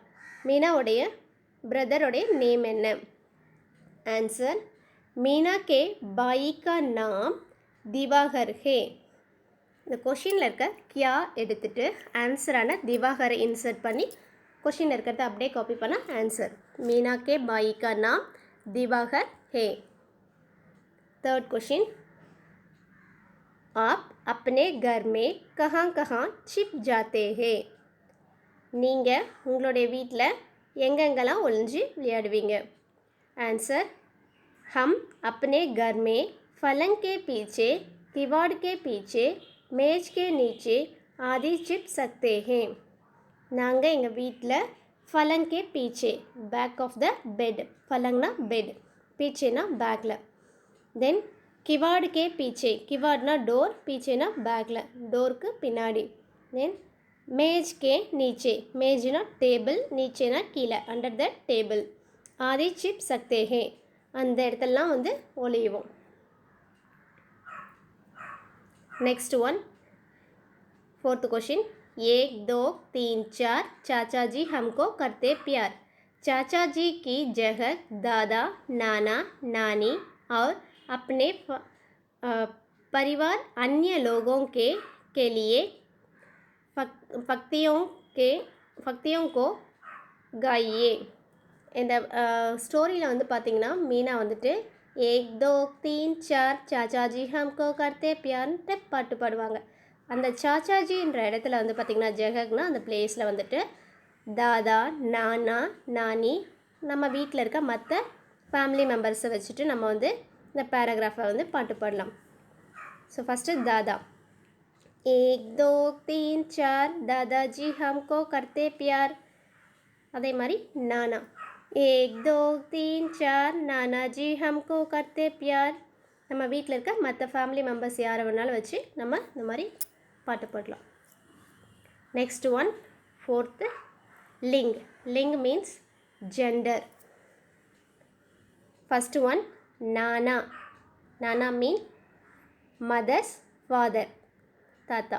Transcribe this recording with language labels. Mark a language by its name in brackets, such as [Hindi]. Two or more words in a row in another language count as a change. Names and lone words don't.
[Tamil] மீனாவுடைய பிரதருடைய நேம் என்ன. ஆன்சர் [Hindi] मीना के भाई का नाम दिवाकर है. [Tamil] இந்த கொஷினில் இருக்க கியா எடுத்துகிட்டு ஆன்சரான திவாகரை இன்சர்ட் பண்ணி கொஷினில் இருக்கிறத அப்படியே காப்பி பண்ண ஆன்சர். [Hindi] मीना के भाई का नाम दिवाकर है. थर्ड क्वेश्चन आप अपने घर में कहाँ कहाँ छिप जाते हैं. [Tamil] நீங்கள் உங்களுடைய வீட்டில் எங்கெங்கெல்லாம் ஒளிஞ்சு விளையாடுவீங்க. [Hindi] आंसर हम अपने घर में पलंग के पीछे, किवाड़ के पीछे, मेज के नीचे आदि छिप सकते हैं. [Tamil] நாங்கள் எங்கள் வீட்டில் [Hindi] पलंग के पीछे [English] back of the bed, [Tamil] पलंगना बेड, पीछेना बैकिல். தென் [Hindi] किवाड़ के पीछे, [Tamil] किवाड़ना डोर, पीछेना बैकिல், डोருக்கு பின்னாடி. தென் [Hindi] मेज के नीचे, [Tamil] मेजना டேபிள், नीचेना கீழே [English] under the table. [Hindi] आदि छिप सकते हैं [Tamil] அந்த இடத்துலலாம் வந்து ஒளியுவோம். [English] next one fourth question [Hindi] 1 2 3 4 चाचा जी हमको करते प्यार. चाचा जी की जगह दादा नाना नानी और अपने परिवार अन्य लोगों के लिए पक्तियों को गाइए. [Tamil] இந்த ஸ்டோரியில் வந்து பார்த்திங்கன்னா மீனா வந்துட்டு 1 2 3 4 [Hindi] चाचाजी हमको करते [Tamil] பியார்ன்ட்டு பாட்டு பாடுவாங்க. அந்த சாச்சாஜின்ற இடத்துல வந்து பார்த்திங்கன்னா ஜெகக்னா அந்த பிளேஸில் வந்துட்டு [Hindi] दादा नाना नानी [Tamil] நம்ம வீட்டில் இருக்க மற்ற [English] family members [Tamil] வச்சுட்டு நம்ம வந்து இந்த பேராகிராஃபை வந்து பாட்டு பாடலாம். [English] so first [Hindi] दादा 1 2 3 4 दादाजी हमको करते प्यार. [Tamil] அதே மாதிரி [Hindi] நானா 1 2 3 4 नाना जी हमको करते प्यार. [Tamil] நம்ம வீட்டில் இருக்க மற்ற [English] family members [Tamil] யாரை வேணாலும் வச்சு நம்ம இந்த மாதிரி பாட்டு பாடலாம். [English] next one, fourth, லிங். ling means gender. first one, நானா. nana mean mother's father, தாத்தா.